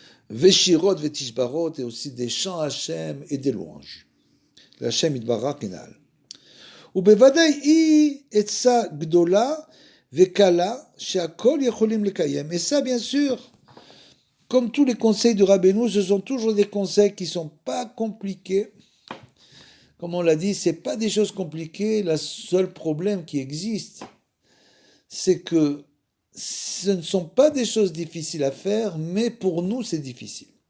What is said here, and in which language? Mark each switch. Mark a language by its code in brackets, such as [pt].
[he] Veshirot, Vetishbarot, [fr] et aussi des chants Hachem et des louanges. [he] Hachem Yitbarach Kenal. ובוודאי היא עצה גדולה וקלה שהכל יכולים לקיים. [fr] Et ça, bien sûr, comme tous les conseils de Rabbeinu, ce sont toujours des conseils qui ne sont pas compliqués. Comme on l'a dit, ce n'est pas des choses compliquées. Le seul problème qui existe, c'est que ce ne sont pas des choses difficiles à faire, mais pour nous, c'est difficile.